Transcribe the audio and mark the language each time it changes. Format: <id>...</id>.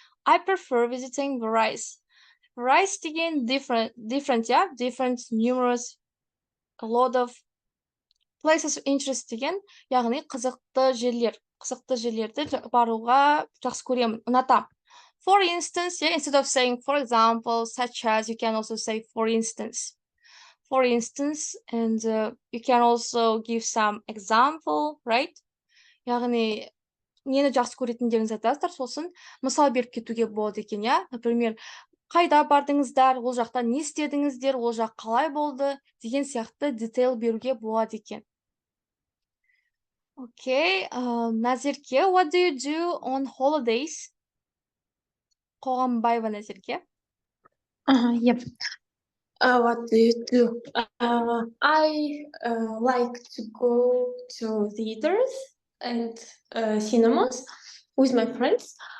<en>I prefer visiting various again, different, yeah, different, numerous, a lot of places of interest деген,</en> <kk>яғни қызықты жерлерді баруға жақсы көремін, ұнатам.</kk> <en>For instance, yeah, instead of saying for example, such as, you can also say for instance. For instance, and you can also give some example, right?</en> <kk>Яғни нені жақсы көретіндеріңізді айтасыздар, сосын мысал беріп кетуге болады екен, иә? Например, қайда бардыңыздар, ол жақта не істедіңіздер, ол жақ қалай болды деген сияқты детейл беруге болады екен.</kk> <en>Okay, Назерке, what do you do on holidays?</en> <kk>Қоғамбаева Назерке.</kk> <en>Yep. What do you do? I like to go to theaters and cinemas with my friends.</en>